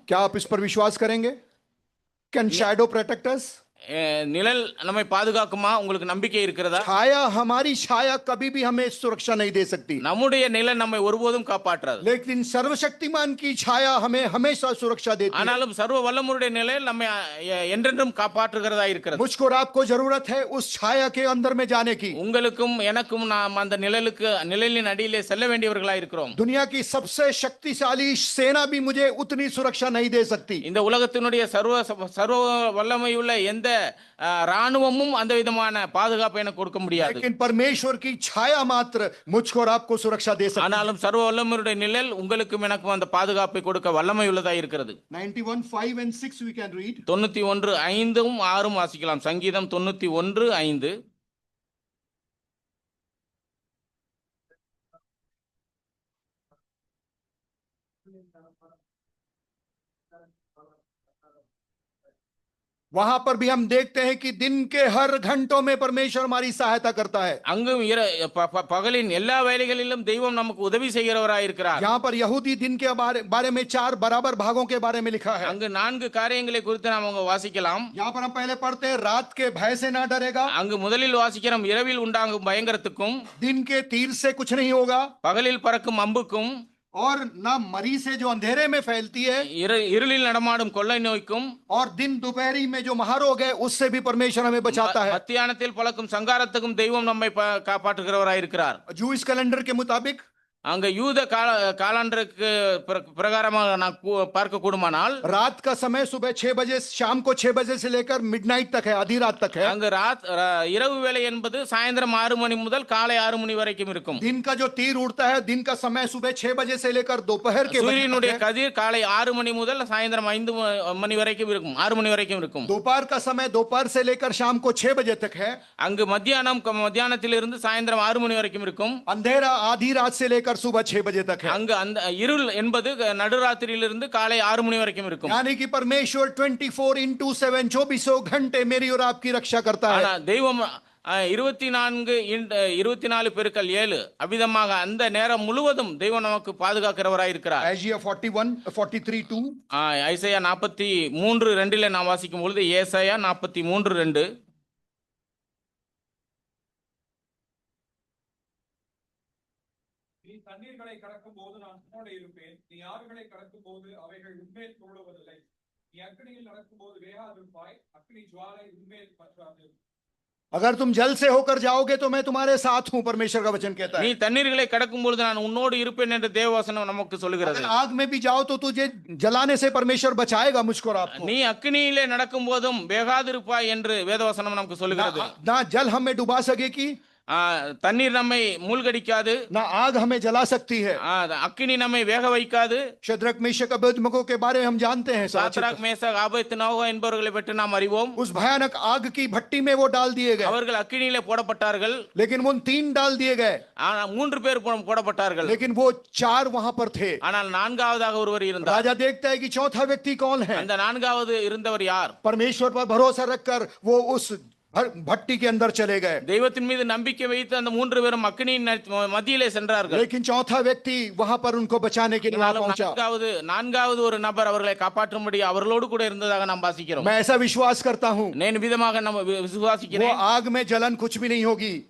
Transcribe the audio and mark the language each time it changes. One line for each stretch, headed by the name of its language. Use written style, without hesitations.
Hindi: क्या आप इस पर विश्वास करेंगे?
English: Can shadow protect us?
Tamil: நிழல் நம்மை பாதுகாக்குமா? உங்களுக்கு நம்பிக்கை இருக்கிறதா?
Hindi: छाया, हमारी छाया कभी भी हमें सुरक्षा नहीं दे सकती,
Tamil: நம்முடைய நிழல் நம்மை ஒருபோதும் காப்பாற்றாது.
Hindi: लेकिन सर्वशक्तिमान की छाया हमें हमेशा सुरक्षा देती है।
Tamil: ஆனாலும் சர்வ வல்லமுடைய நிழல் நம்மை என்றென்றும் காப்பாற்றுகிறதா இருக்கிறது.
Hindi: मुझको और आपको जरूरत है उस छाया के अंदर में जाने की।
Tamil: உங்களுக்கும் எனக்கும் நாம் அந்த நிழலின் அடியிலே செல்ல வேண்டியவர்களா இருக்கிறோம்.
Hindi: दुनिया की सबसे शक्तिशाली सेना भी मुझे उतनी सुरक्षा नहीं दे सकती।
Tamil: இந்த உலகத்தினுடைய சர்வ வல்லமையுள்ள எந்த ராணுவமும் அந்த விதமான பாதுகாப்பை எனக்கு கொடுக்க முடியாது.
Hindi: लेकिन परमेश्वर की छाया मात्र मुझको और आपको सुरक्षा दे सकती है।
Tamil: ஆனாலும் சர்வ வல்லமையுடைய நிழல் உங்களுக்கும் எனக்கும் அந்த பாதுகாப்பை கொடுக்க வல்லமை உள்ளதா இருக்கிறது.
English: 91:5 and 6 we can read.
Tamil: 91:5 6 வாசிக்கலாம். சங்கீதம் 91:5.
Hindi: वहां पर भी हम देखते हैं कि दिन के हर घंटों में परमेश्वर हमारी सहायता करता है।
Tamil: அங்கும் பகலின் எல்லா வேளைகளிலும் தெய்வம் நமக்கு உதவி செய்கிறவராய் இருக்கிறார்.
Hindi: यहाँ पर यहूदी दिन के बारे में 4 बराबर भागों के बारे में लिखा है।
Tamil: அங்கு 4 காரியங்களை குறித்து நாம் அங்க வாசிக்கலாம்.
Hindi: यहाँ पर हम पहले पढ़ते हैं, रात के भय से ना डरेगा।
Tamil: அங்கு முதலில் வாசிக்கிறோம், இரவில் உண்டாகும் பயங்கரத்துக்கும்,
Hindi: दिन के तीर से कुछ नहीं होगा,
Tamil: பகலில் பறக்கும் அம்புக்கும்,
Hindi: और ना मरी से जो अंधेरे में फैलती है,
Tamil: இருளில் நடமாடும் கொள்ளை நோய்க்கும்,
Hindi: और दिन दोपहरी में जो महारोग है उससे भी परमेश्वर हमें बचाता है।
Tamil: மத்தியானத்தில் பழக்கும் சங்காரத்துக்கும் தெய்வம் நம்மை காப்பாற்றுகிறவராய் இருக்கிறார்.
Hindi: जूइश कैलेंडर के मुताबिक
Tamil: அங்க யூத காலண்டருக்கு பிரகாரமாக நான் பார்க்க கூடுமானால்,
Hindi: रात का समय सुबह 6 बजे, शाम को 6 बजे से लेकर मिडनाइट तक है, आधी रात तक है।
Tamil: அங்கு இரவு வேளை என்பது சாயந்திரம் 6 மணி முதல் காலை 6 மணி வரைக்கும் இருக்கும்.
Hindi: दिन का जो तीर उड़ता है, दिन का समय सुबह 6 बजे से लेकर दोपहर के
Tamil: சூரியனுடைய கதிர் காலை 6 மணி முதல் சாயந்திரம் 5 மணி வரைக்கும் இருக்கும், 6 மணி வரைக்கும் இருக்கும்.
Hindi: दोपहर का समय दोपहर से लेकर शाम को 6 बजे तक है।
Tamil: அங்கு மத்தியானத்திலிருந்து சாயந்திரம் 6 மணி வரைக்கும் இருக்கும்.
Hindi: अंधेरा आधी रात से लेकर सुबह 6 बजे तक है।
Tamil: அங்கு அந்த இருள் என்பது நடுராத்திரியிலிருந்து காலை 6 மணி வரைக்கும் இருக்கும்.
Hindi: यानी कि परमेश्वर 24/7 24 घंटे मेरी और आपकी रक्षा करता है।
Tamil: ஆனா தெய்வம் 24/7 அவ்விதமாக அந்த நேரம் முழுவதும் தெய்வம் நமக்கு பாதுகாக்கிறவராய் இருக்கிறார். ஐசியா 41:43-2 ஐசையா 43:2 நாம் வாசிக்கும் பொழுது, ஏசாயா 43:2, நீ தண்ணீர்களை கடக்கும் போது நான் உன்னோடு இருப்பேன், நீ ஆறுகளை கடக்கும் போது அவைகள் உன்மேல் துருளுவதில்லை, நீ அக்கினியில் நடக்கும் போது வேகாதிருப்பாய், அக்கினி ஜுவாலை உன்மேல் பற்றாது.
Hindi: अगर तुम जल से होकर जाओगे तो मैं तुम्हारे साथ हूं, परमेश्वर का वचन कहता है।
Tamil: நீ தண்ணீர்களை கடக்கும் பொழுது நான் உன்னோடு இருப்பேன் என்று தேவவசனம் நமக்கு சொல்லுகிறது.
Hindi: आग में भी जाओ तो तुझे जलाने से परमेश्वर बचाएगा मुझको और आपको।
Tamil: நீ அக்கினியிலே நடக்கும் போதும் வேகாதிருப்பாய் என்று வேதவசனம் நமக்கு சொல்லுகிறது.
Hindi: ना जल हमें डुबा सकेगी,
Tamil: தண்ணீர் நம்மை மூழ்கடிக்காது,
Hindi: ना आग हमें जला सकती है।
Tamil: அக்கினி நம்மை வேக வைக்காது.
Hindi: शद्रक मेशक अबेदनगो के बारे में हम जानते हैं।
Tamil: சாத்ராக் மேஷாக் ஆபேத்நேகோ என்பவர்களை பற்றி நாம் அறிவோம்.
Hindi: उस भयानक आग की भट्टी में वो डाल दिए गए,
Tamil: அவர்கள் அக்கினியிலே போடப்பட்டார்கள்.
Hindi: लेकिन वो 3 डाल दिए गए,
Tamil: 3 பேர் போடப்பட்டார்கள்.
Hindi: लेकिन वो 4 वहां पर थे।
Tamil: ஆனால் 4வது ஒருவர் இருந்தார்.
Hindi: राजा देखता है कि चौथा व्यक्ति कौन है।
Tamil: அந்த 4வது இருந்தவர் யார்?
Hindi: परमेश्वर पर भरोसा रखकर वो उस भट्टी के अंदर चले गए।
Tamil: தெய்வத்தின் மீது நம்பிக்கை வைத்து அந்த 3 பேரும் அக்கினியின் மத்தியிலே சென்றார்கள்.
Hindi: लेकिन चौथा व्यक्ति वहां पर उनको बचाने के लिए वहां
Tamil: ஆனாலும்
Hindi: पहुंचा।
Tamil: நான்காவது ஒரு நபர் அவர்களை காப்பாற்றும்படி அவர்களோடு கூட இருந்ததாக நாம் வாசிக்கிறோம்.
Hindi: मैं ऐसा विश्वास करता हूं,
Tamil: నేను விதமாக நம்ம
Hindi: वो
Tamil: விசுவாசிக்கிறேன்.
Hindi: आग में जलन कुछ भी नहीं होगी,